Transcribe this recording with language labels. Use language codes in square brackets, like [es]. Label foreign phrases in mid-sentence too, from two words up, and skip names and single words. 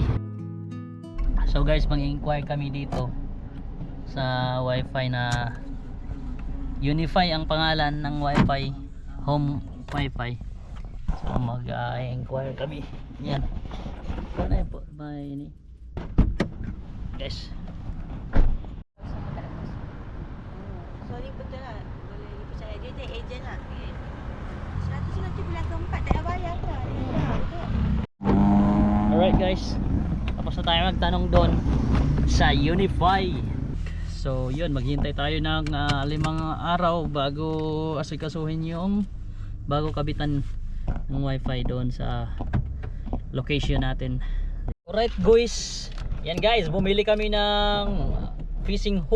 [en] So guys, [tl] mag-inquire kami dito sa wifi na Unify ang pangalan ng wifi, [en] home wifi. [tl] So mag-inquire kami. Yan. Sana po may ini. Guys. [ms] Sorry betul lah. Boleh dipercaya dia agent lah. 100 belakang 4 tak bayar dah. [en] Alright guys, [tl] tapos na tayo magtanong doon sa Unify. So yun, maghihintay tayo ng 5 araw bago asikasuhin yung bago kabitan ng wifi doon sa location natin. [en] Alright guys, [tl] yan guys, bumili kami ng fishing hook.